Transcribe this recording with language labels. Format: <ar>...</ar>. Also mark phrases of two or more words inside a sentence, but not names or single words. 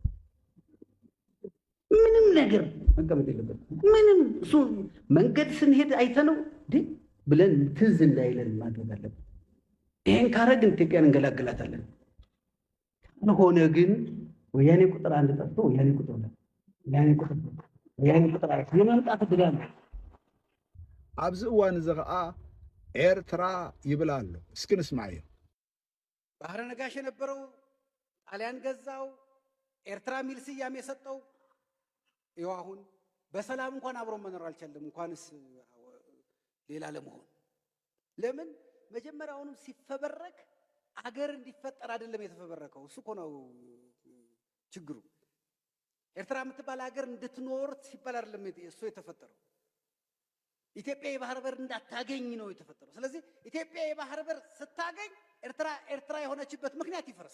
<am>ምንም ነገር መቀመጥ የለበትም። ምንም እሱ መንገድ ስንሄድ አይተነው ብለን ትዝ እንዳይለን ማድረግ አለብን። ይሄን ካረግን ኢትዮጵያን እንገላግላታለን። ካልሆነ ግን ወያኔ ቁጥር 1 ጠፍቶ ወያኔ ቁጥር 2 ወያኔ ቁጥር 4 የመምጣት እድል አለ።</am> <ti>ኣብዚ እዋን እዚ ከዓ ኤርትራ ይብላሉ። እስኪ ንስማዕ።</ti> <am>ባህረ ነጋሽ የነበረው ጣሊያን ገዛው ኤርትራ ሚል ስያሜ የሰጠው ይኸው አሁን በሰላም እንኳን አብሮ መኖር አልቻለም፣ እንኳንስ ሌላ ለመሆን። ለምን መጀመሪያውንም ሲፈበረክ አገር እንዲፈጠር አይደለም የተፈበረከው። እሱ እኮ ነው ችግሩ። ኤርትራ የምትባል ሀገር እንድትኖር ሲባል አይደለም እሱ የተፈጠረው። ኢትዮጵያ የባህር በር እንዳታገኝ ነው የተፈጠረው። ስለዚህ ኢትዮጵያ የባህር በር ስታገኝ ኤርትራ የሆነችበት ምክንያት</am>